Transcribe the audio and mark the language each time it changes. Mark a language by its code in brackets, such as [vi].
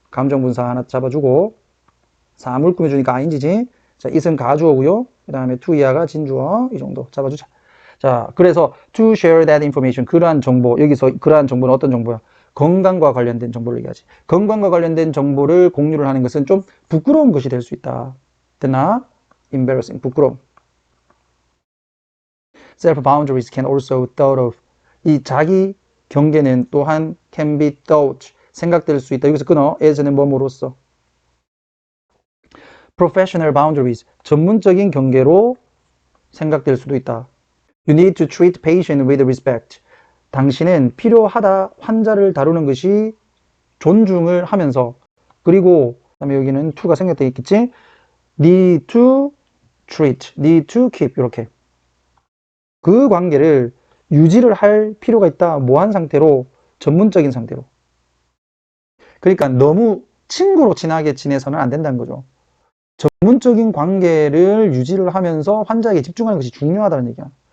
[ko] 감정분사 하나 잡아주고 사물 꾸며주니까 ing지. 자, it은 가주어고요. 그 다음에 to 이하가 진주어. 이 정도 잡아주자. 자, 그래서 [en] to share that information. [ko] 그러한 정보. 여기서 그러한 정보는 어떤 정보야? 건강과 관련된 정보를 얘기하지. 건강과 관련된 정보를 공유를 하는 것은 좀 부끄러운 것이 될 수 있다. 됐나? embarrassing. 부끄러움. [en] self-boundaries can also thought of. [ko] 이 자기 경계는 또한 [en] can be thought. [ko] 생각될 수 있다. 여기서 끊어. as는 뭐뭐로써. [en] professional boundaries. [ko] 전문적인 경계로 생각될 수도 있다. [en] You need to treat patient with respect. [ko] 당신은 필요하다. 환자를 다루는 것이 존중을 하면서. 그리고 그다음에 여기는 to가 생겼다 있겠지? [en] need to treat, need to keep [ko] 이렇게. 그 관계를 유지를 할 필요가 있다. 뭐한 상태로? 전문적인 상태로. 그러니까 너무 친구로 친하게 지내서는 안 된다는 거죠. 전문적인 관계를 유지를 하면서 환자에게 집중하는 것이 중요하다는 얘기야.